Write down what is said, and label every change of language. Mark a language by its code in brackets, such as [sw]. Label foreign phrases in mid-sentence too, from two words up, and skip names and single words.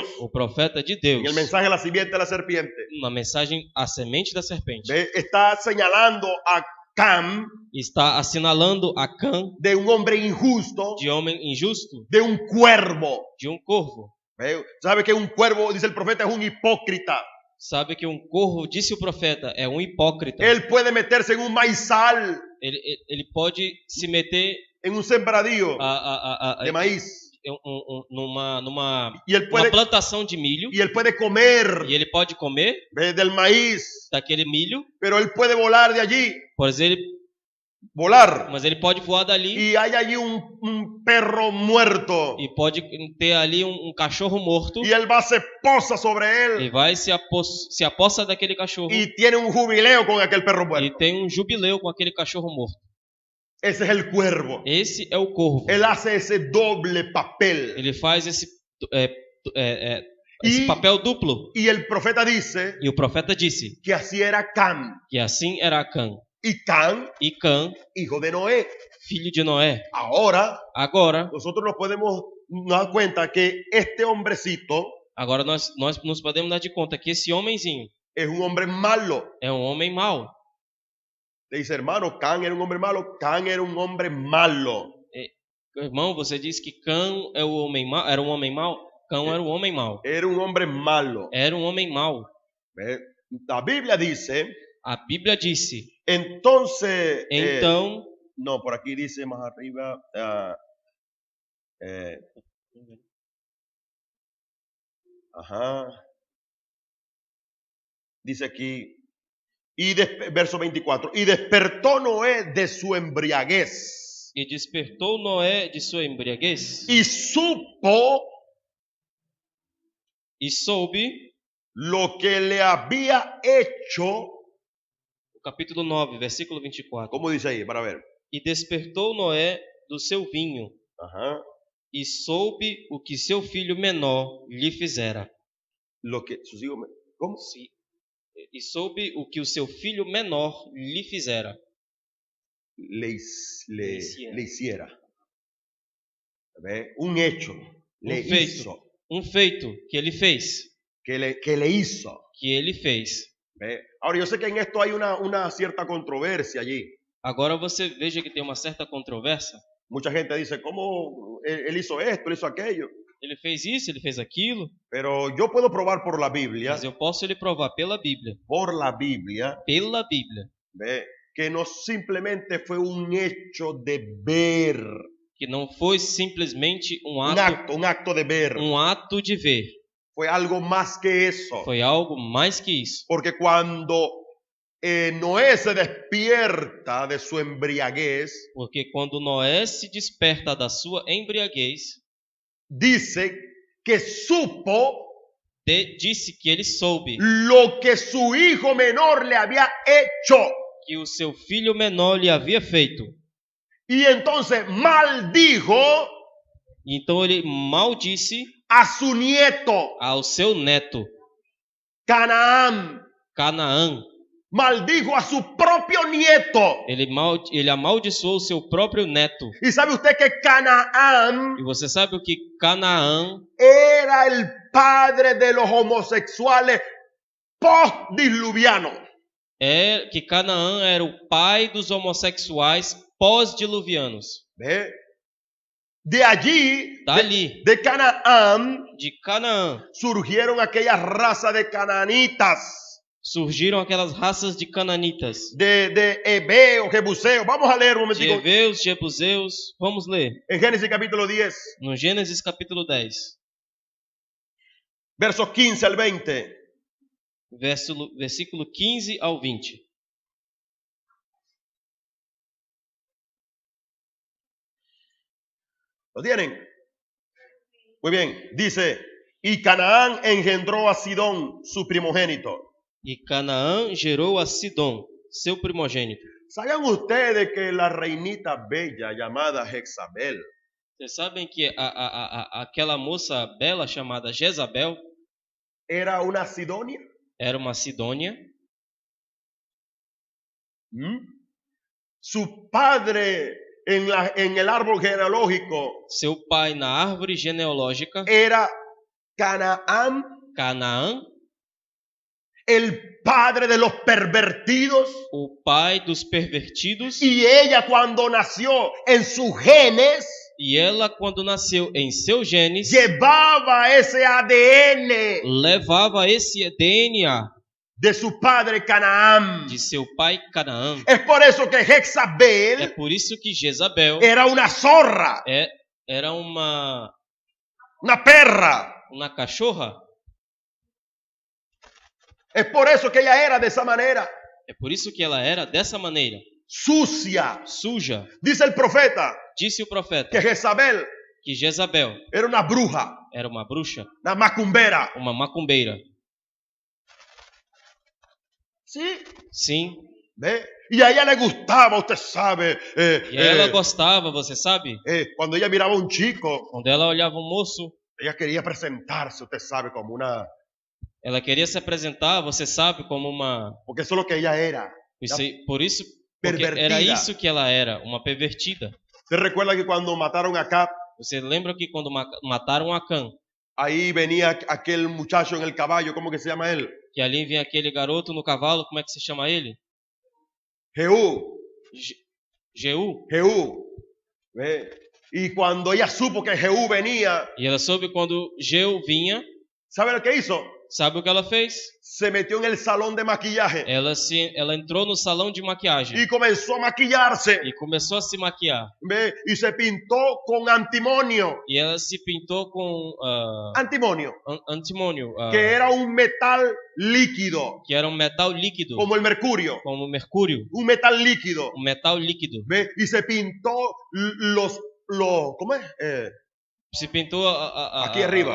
[pt] o profeta de Deus. [es] En el mensaje de la simiente de la serpiente. [pt] Na mensagem A Semente da Serpente. [es] Está señalando a Cam [pt] Está assinalando a Cã [es] de un hombre injusto, [pt] de homem injusto, [es] de un cuervo. [pt] de corvo. [es] ¿Sabe que un cuervo, dice el profeta, es un hipócrita? [pt] Sabe que corvo, disse o profeta, é hipócrita. [es] Él puede meterse en un maizal, [pt] Ele pode se meter [es] en un sembradío de maíz. [pt] numa [es] Y él puede, [pt] plantação de milho. [es] y él puede comer [pt] E ele pode comer [es] del maíz, [pt] daquele milho, [es] pero él puede volar de allí, [pt] mas ele pode voar dali [es] y hay allí un perro muerto, [pt] e pode ter ali cachorro morto [es] y él va, se posa sobre [pt] e [es] él [pt] vai se apossa daquele cachorro [es] y tiene un jubileo con aquel perro [pt] e [es] muerto. [pt] tem jubileu com aquele cachorro morto. [es] Ese es el cuervo. [pt] Esse é o corvo. [es] Él hace ese doble papel. [pt] Ele faz esse esse papel duplo. [es] Y el profeta dice [pt] E o profeta disse [es] que así era Cam. [pt] que assim era Cã. [es] Y Cam, [pt] E Cã, [es] hijo de Noé. [pt] filho de Noé. [es] Ahora, [pt] Agora [es] nosotros nos podemos dar cuenta que este hombrecito [pt] nós nos podemos dar de conta que esse homenzinho [es] es un hombre malo. [pt] é um homem mau. [es] Le dice, hermano, Can era un hombre malo. Can era un hombre malo. [pt] Irmão, você disse que Cã é o homem mau, era um homem mau? Cã era um homem mau. [es] Era un hombre malo. [pt] Era um homem mau. [es] ¿Ve? La Biblia dice, [pt] A Bíblia disse. [es] entonces, [pt] Então, [es] no, por aquí dice más arriba, dice aquí, verso 24, y despertó Noé de su embriaguez [pt] e despertou Noé de sua embriaguez [es] y supo [pt] e soube, [es] lo que le había hecho. [pt] o capítulo 9, versículo 24. [es] ¿Cómo dice ahí? Para ver. [pt] E despertou Noé do seu vinho [es] Ajá. [pt] e soube o que seu filho menor lhe fizera. [es] Lo que sus hijos, ¿cómo? [pt] E soube o que o seu filho menor lhe fizera. [es] Le hiciera. ¿Ve? Un hecho. Le hizo. [pt] Um feito que ele fez. [es] Que le hizo. [pt] Que ele fez. [es] ¿Ve? Ahora yo sé que en esto hay una cierta controversia allí. [pt] Agora você veja que tem uma certa controvérsia. [es] Mucha gente dice, ¿cómo él hizo esto, él hizo aquello? [pt] Ele fez isso, ele fez aquilo. [es] Pero yo puedo probar por la Biblia. [pt] Mas eu posso lhe provar pela Bíblia. [es] Por la Biblia. [pt] Pela Bíblia. [es] ¿Ve? Que no simplemente fue un hecho de ver. [pt] Que não foi simplesmente um [es] acto de ver. [pt] Um ato de ver. [es] Fue algo más que eso. [pt] Foi algo mais que isso. [es] Porque cuando Noé se despierta de su embriaguez, [pt] porque quando Noé se desperta da sua embriaguez, [es] dice que supo, [pt] disse que ele soube [es] lo que su hijo menor le había hecho, [pt] que o seu filho menor lhe havia feito. [es] Y entonces maldijo, [pt] e então ele maldisse [es] a su nieto, [pt] ao seu neto, [es] Canaán. Maldijo a su propio nieto. [pt] Ele amaldiçoou o seu próprio neto. [es] E sabe usted que Canaán, [pt] e você sabe o que Canaã [es] era el padre de los homosexuales post-diluvianos? [pt] Que Canaã era o pai dos homossexuais pós-diluvianos. [es] De allí, [pt] dali, [es] de Canaán, surgieron aquellas razas de cananitas. [pt] Surgiram aquelas raças de cananitas. [es] De heveos, jebuseos. Vamos a leer un momentico. [pt] De heveus, jebuseus. Vamos ler. [es] En Génesis capítulo 10. [pt] No Gênesis capítulo 10. [es] Versos 15 al 20. [pt] Versículo 15 ao 20. [es] ¿Lo tienen? Muy bien. Dice, y Canaán engendró a Sidón, su primogénito. [pt] E Canaã gerou a Sidom, seu primogênito. [es] ¿Saben ustedes que la reinita bella llamada Jezabel? [pt] Vocês sabem que aquela moça bela chamada Jezabel [es] era una Sidonia? [pt] Era uma Sidônia. [es] Su padre en el árbol genealógico, [pt] seu pai na árvore genealógica, [es] era Canaán. El padre de los pervertidos. [pt] O pai dos pervertidos. [es] Y ella cuando nació en sus genes. [pt] E ela quando nasceu em seus genes. [es] Llevaba ese ADN. [pt] Levava esse DNA. [es] De su padre Canaán. [pt] De seu pai Canaã. [es] Es por eso que Jezabel. [pt] É por isso que Jezabel. [es] Era una zorra. [pt] Era uma [es] perra. [pt] Uma cachorra. [es] Es por eso que ella era de esa manera. [pt] É por isso que ela era dessa maneira. [es] Sucia. [pt] Suja. [es] Dice el profeta. [pt] Disse o profeta. [es] Que Jezabel. Era una bruja. [pt] Era uma bruxa. [es] Una macumbera. [pt] Uma macumbeira. [es] Sí. [pt] Sim. [es] ¿Ve? Y a ella le gustaba, usted sabe. [pt] E ela gostava, você sabe? [es] Cuando ella miraba a un chico. [pt] Quando ela olhava um moço. [es] Ella quería presentarse, usted sabe, como una... [pt] Ela queria se apresentar, você sabe, como uma... [es] Porque eso es lo que ella era. [pt] Por isso, porque era [es] Pervertida. [pt] isso que ela era, uma pervertida. [es] ¿Usted recuerda que cuando mataron a Acab, [pt] Você lembra que quando mataram Acã, [es] ahí venía aquel muchacho en el caballo, ¿cómo que se llama él? [pt] que ali vinha aquele garoto no cavalo, como é que se chama ele? [es] Jehú. [pt] Jeú. [es] Jehú. ¿Ve? Y cuando ella supo que Jehú venía, [pt] E ela soube quando Jeú vinha, [es] ¿sabe lo que hizo? [pt] sabe o que ela fez? [es] Se metió en el salón de maquillaje [pt] Ela entrou no salão de maquiagem [es] y comenzó a maquillarse. [pt] e começou a se maquiar. [es] ¿Ve? Y se pintó con antimonio. [pt] E ela se pintou com [es] Antimonio, [pt] antimônio, [es] que era un metal líquido, [pt] que era um metal líquido, [es] como el mercurio. [pt] como mercúrio, [es] Un metal líquido. [pt] um metal líquido. [es] ¿Ve? Y se pintó ¿cómo es? [pt] Se pintou [es] Aqui arriba.